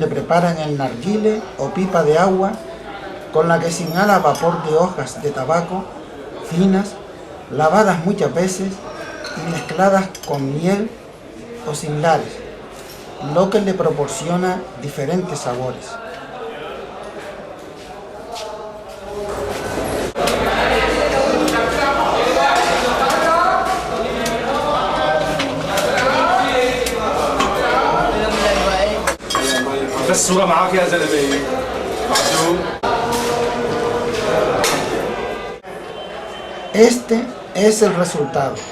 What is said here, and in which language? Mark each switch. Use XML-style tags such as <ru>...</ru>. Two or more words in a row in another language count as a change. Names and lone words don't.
<es>preparan el narguile o pipa de agua con la que se inhala vapor de hojas de tabaco finas, lavadas muchas veces y mezcladas con miel o similares, lo que le proporciona diferentes sabores.</es> <ar>الصورة معاك يا زلمة معزوم.</ar> <es>Este es el resultado.</es>